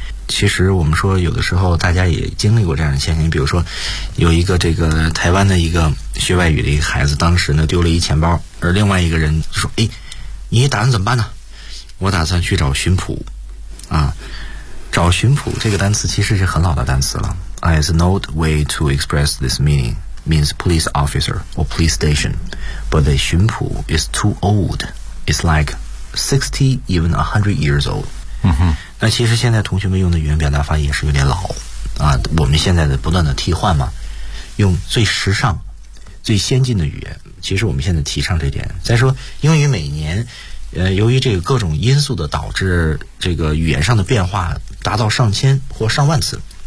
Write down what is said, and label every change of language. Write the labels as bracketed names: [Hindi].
[Chinese] 其实我们说有的时候大家也经历过这样的现象，比如说有一个这个台湾的一个学外语的一个孩子，当时呢丢了一钱包，而另外一个人说，哎，你打算怎么办呢？我打算去找巡捕啊。找巡捕这个单词其实是很老的单词了。 [English] It's an old way to express this meaningmeans police officer or police station, but the 巡捕 is too old. It's like 60 even 100 years old. 嗯哼， [Chinese] 那其实现在同学们用的语言表达法也是有点老啊。我们现在的不断的替换嘛，用最时尚、最先进的语言。其实我们现在提倡这点。再说英语每年，由于这个各种因素的导致，这个语言上的变化达到上千或上万次。